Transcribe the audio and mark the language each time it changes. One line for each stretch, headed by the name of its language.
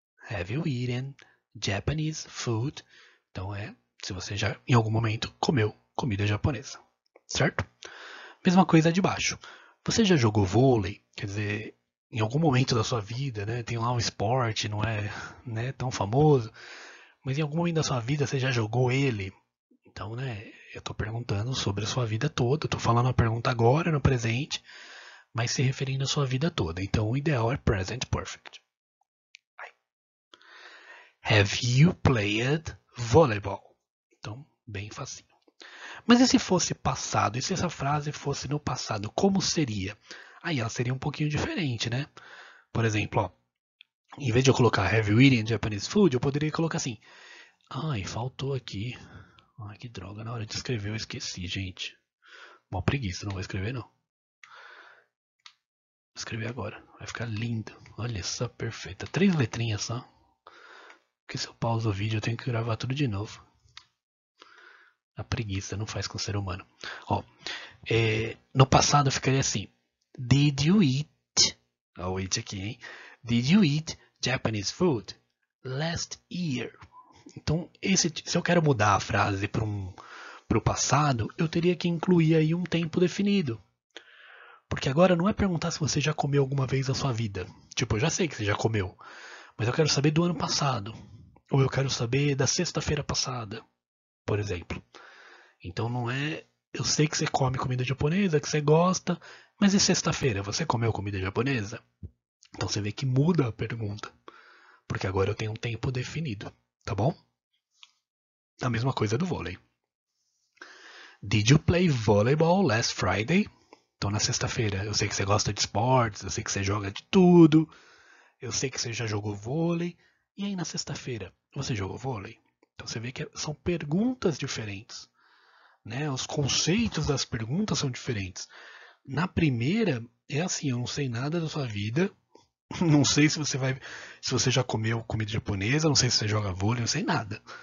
English: Have you eaten Japanese food?
Portuguese: Então se você já em algum momento comeu comida japonesa, certo? Mesma coisa de baixo. Você já jogou vôlei? Quer dizer, em algum momento da sua vida, né? Tem lá um esporte, não é, né, tão famoso, Mas em algum momento da sua vida você já jogou ele? Então, né, eu tô perguntando sobre a sua vida toda. Eu tô falando a pergunta agora, no presente, mas se referindo à sua vida toda. Então, o ideal é present perfect.
English: Have you played volleyball?
Portuguese: Então, bem facinho. Mas e se fosse passado? E se essa frase fosse no passado? Como seria? Aí ela seria um pouquinho diferente, né? Por exemplo, ó, em vez de eu colocar
English: Have you eaten Japanese food,
Portuguese: eu poderia colocar assim. Ai, faltou aqui. Ai, que droga. Na hora de escrever eu esqueci, gente. Mó preguiça, não vou escrever não. Vou escrever agora. Vai ficar lindo. Olha só, perfeita. 3 letrinhas só. Porque se eu pauso o vídeo eu tenho que gravar tudo de novo. A preguiça não faz com o ser humano. Ó, no passado ficaria assim.
English: Did you eat?
Portuguese: Olha o eat aqui, hein?
English: Did you eat Japanese food last year?
Portuguese: Então, se eu quero mudar a frase para o passado, eu teria que incluir aí um tempo definido. Porque agora não é perguntar se você já comeu alguma vez na sua vida. Tipo, eu já sei que você já comeu, mas eu quero saber do ano passado. Ou eu quero saber da sexta-feira passada, por exemplo. Então não é. Eu sei que você come comida japonesa, que você gosta, mas e sexta-feira? Você comeu comida japonesa? Então você vê que muda a pergunta. Porque agora eu tenho um tempo definido, tá bom? A mesma coisa do vôlei.
English: Did you play volleyball last Friday?
Portuguese: Então na sexta-feira, eu sei que você gosta de esportes, eu sei que você joga de tudo, eu sei que você já jogou vôlei. E aí na sexta-feira, você jogou vôlei? Então você vê que são perguntas diferentes. Né? Os conceitos das perguntas são diferentes. Na primeira, é assim, eu não sei nada da sua vida, não sei se você já comeu comida japonesa, não sei se você joga vôlei, não sei nada.